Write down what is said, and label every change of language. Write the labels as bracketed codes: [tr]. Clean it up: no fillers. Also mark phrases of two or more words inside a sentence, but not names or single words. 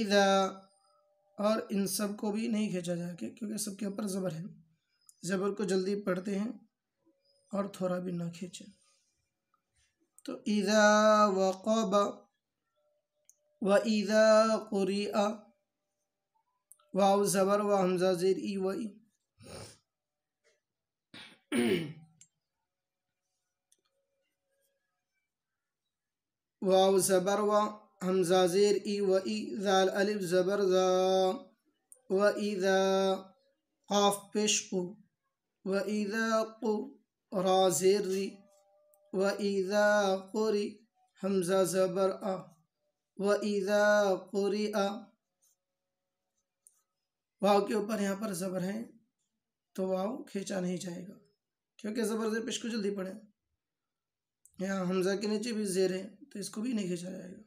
[ur] اذا، اور ان سب کو بھی نہیں کھینچا جائے گا کیونکہ سب کے اوپر زبر ہے۔ زبر کو جلدی پڑھتے ہیں اور تھوڑا بھی نہ کھینچیں۔ تو [ar] اذا وقب و اذا قرئ، [ur] واو زبر و، حمزہ زیر ای و ای، واو زبر و، حمزہ زیر ای و ای، ذال الف زبر ذا، و اذا، قاف پیش قو، [ar] و اذا قو، [ur] را زیر ری، [ar] و اذا قری، [ur] حمزہ زبر آ، [ar] و اذا قرئ، [ur] واو کے اوپر یہاں پر زبر ہے تو واو کھینچا نہیں جائے گا کیونکہ زبر زیر پیش کو جلدی پڑھیں. یہاں حمزہ کے نیچے بھی زیر ہے تو اس کو بھی نہیں کھینچا جائے گا.